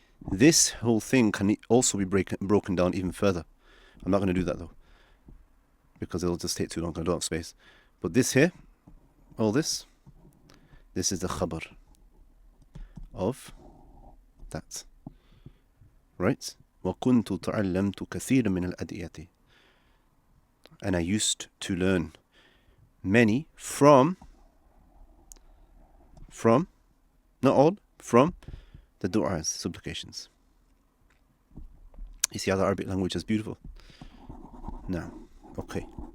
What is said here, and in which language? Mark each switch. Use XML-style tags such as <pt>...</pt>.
<en>This whole thing can also be broken down even further. I'm not going to do that though, because it'll just take too long. I don't have space. But this here, all this is the khabar of that. Right?</en> <ar>وكنت تعلمت كثيرا من الأدعية.</ar> <en>And I used to learn many from, not all, from the du'as, supplications. You see how the Arabic language is beautiful? Now, okay.</en>